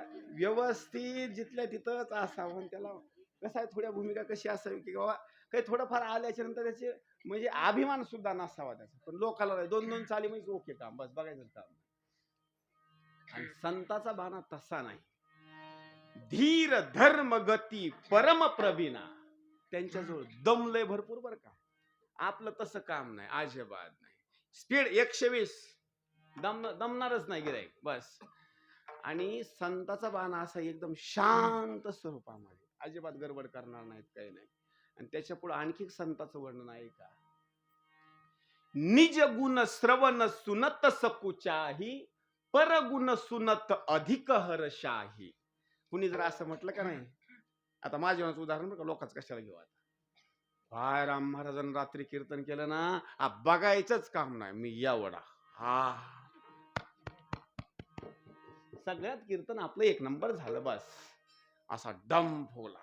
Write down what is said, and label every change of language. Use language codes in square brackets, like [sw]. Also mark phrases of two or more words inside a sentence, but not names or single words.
[mr] व्यवस्थित जिथल्या तिथंच असावं. त्याला कसं आहे, थोड्या भूमिका कशी असावी की बाबा काही थोडंफार आल्याच्या नंतर त्याचे म्हणजे अभिमान सुद्धा नसावा त्याचा. पण लोकाला 2-2 चाली म्हणजे ओके काम, बस बघायचं काम. आणि संताचा बाणा तसा नाही. [awa] धीर धर्म गती परम प्रवीणा. [mr] त्यांच्याजवळ दम लय भरपूर बर का. आपलं तसं काम नाही, अजिबात नाही. स्पीड 120, दमणारच नाही गिराईक बस. आणि संताचा बाणा असा एकदम शांत स्वरूपामध्ये, अजिबात गडबड करणार नाहीत, काही नाही. आणि त्याच्या पुढे आणखी संताचं वर्णन आहे का. [awa] निज गुण श्रवण सुनत सकुचाही, परगुण सुनत अधिक हर्षाही. [mr] कुणी जर असं म्हटलं का नाही, आता माझ्या उदाहरण बघा, लोकांच कशाला घेऊ. आता काय राम महाराजांनी रात्री कीर्तन केलं ना, बघायचंच काम नाही. मी एवढा सगळ्यात कीर्तन आपलं एक नंबर झालं बस, असा डम फुगला.